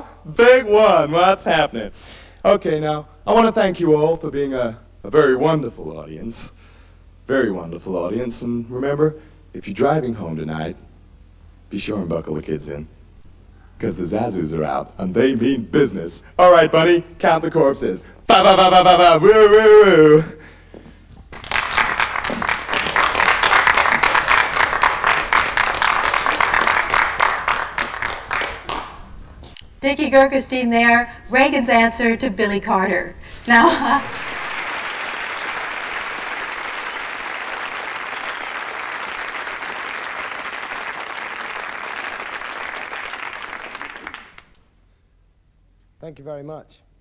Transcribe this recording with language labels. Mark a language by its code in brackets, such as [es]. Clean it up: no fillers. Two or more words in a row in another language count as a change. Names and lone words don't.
[en] Big one, what's happening? Okay, now, I want to thank you all for being a very wonderful audience. Very wonderful audience, and remember, if you're driving home tonight, be sure and buckle the kids in. Because the Zazus are out, and they mean business. All right, buddy, count the corpses. Ba ba ba ba ba ba, woo woo woo. Dicky Gurgenstein there, Reagan's answer to Billy Carter. Now, Thank you very much.